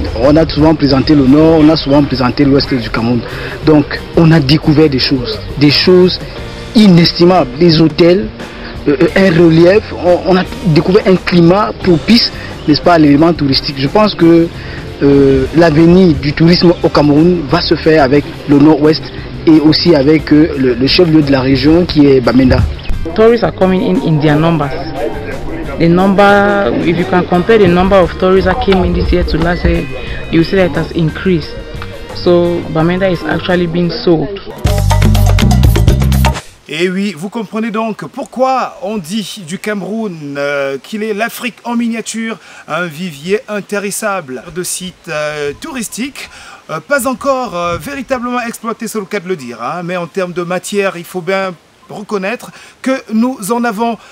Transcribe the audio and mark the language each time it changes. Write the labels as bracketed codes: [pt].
[fr] On a souvent présenté le nord, on a souvent présenté l'ouest du Cameroun. Donc on a découvert des choses inestimables, des hôtels, un relief, on a découvert un climat propice, n'est-ce pas, à l'élément touristique. Je pense que l'avenir du tourisme au Cameroun va se faire avec le nord-ouest et aussi avec le chef-lieu de la région qui est Bamenda. [en] Tourists are coming in their numbers. The number, if you can compare the number of tourists that came in this year to last year, you see that it has increased. So Bamenda is actually being sold. [fr] Et oui, vous comprenez donc pourquoi on dit du Cameroun qu'il est l'Afrique en miniature, un vivier intarissable de sites touristiques, pas encore véritablement exploité, c'est le cas de le dire, hein, mais en termes de matière, il faut bien reconnaître que nous en avons.